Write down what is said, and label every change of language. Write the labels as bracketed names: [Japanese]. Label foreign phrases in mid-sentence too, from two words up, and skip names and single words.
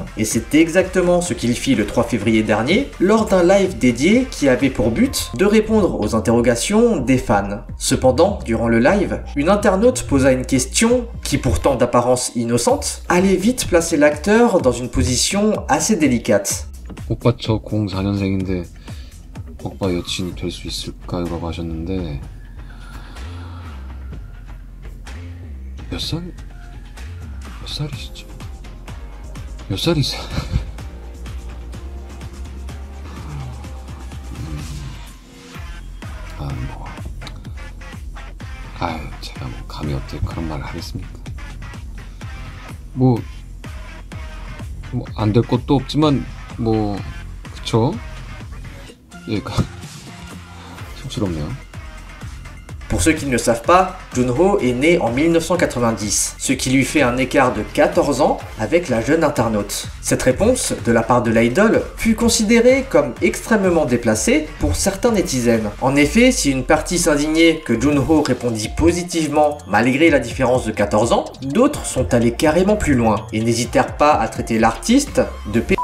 [French] Et c'est exactement ce qu'il fit le 3 février dernier, lors d'un live dédié qui avait pour but de répondre aux interrogations des fans. Cependant, durant le live, une internaute posa une question qui pourtant d'apparence innocente, allait vite placer l'acteur dans une position assez délicate. [Korean] 오빠 저 04년생인데 오빠 여친이 될 수 있을까요? 라고 하셨는데 몇 살이시죠? 몇 살이세요? 제가 뭐 감히 어떻게 그런 말을 하겠습니까? 안 될 것도 없지만 그쵸? 쑥스럽네요. [French] Pour ceux qui ne le savent pas, Junho est né en 1990, ce qui lui fait un écart de 14 ans avec la jeune internaute. Cette réponse, de la part de l'idol, fut considérée comme extrêmement déplacée pour certains netizens. En effet, si une partie s'indignait que Junho répondit positivement malgré la différence de 14 ans, d'autres sont allés carrément plus loin et n'hésitèrent pas à traiter l'artiste de p***.